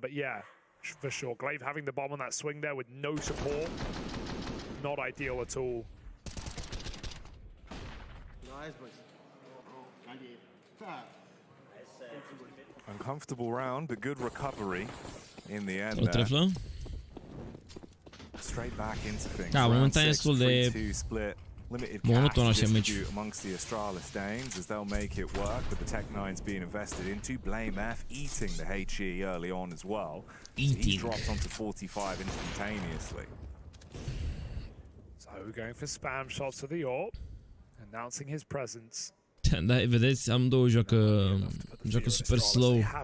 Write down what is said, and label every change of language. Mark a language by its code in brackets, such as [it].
[en] But yeah, for sure, Glaive having the bomb on that swing there with no support, not ideal at all. Uncomfortable round, but good recovery in the end. Straight back into things. [ro] Da, momentan e destul de monoton așa meciul. [en] Amongst the Astralis Danes as they'll make it work with the Tech9s being invested into. Blame F eating the HE early on as well. He drops onto 45 instantaneously. So we're going for spam shots to the AWP, announcing his presence. [ro] Da, vedeți, amândouă joacă super slow.